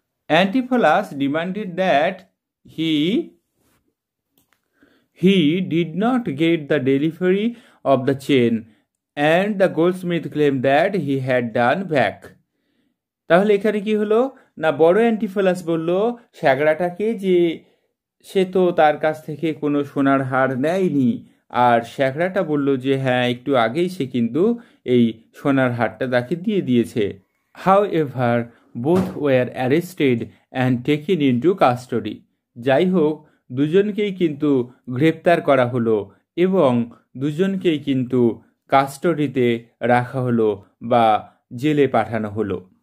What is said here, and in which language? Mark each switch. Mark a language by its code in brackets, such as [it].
[en] Antipholus demanded that he did not get the delivery of the chain, and the goldsmith claimed that he had done back. [bn] তাহলে এখানে কি হলো না, বড় Antipholus বলল শ্যাকরাটাকে যে সে তো তার কাছ থেকে কোনো সোনার হার নেয়নি, আর শ্যাকরাটা বলল যে হ্যাঁ একটু আগেই সে কিন্তু এই সোনার হারটা তাকে দিয়ে দিয়েছে। [en] However, both were arrested and taken into custody. [bn] যাই হোক, দুজনকেই কিন্তু গ্রেপ্তার করা হলো এবং দুজনকেই কিন্তু কাস্টডিতে রাখা হলো বা জেলে পাঠানো হলো।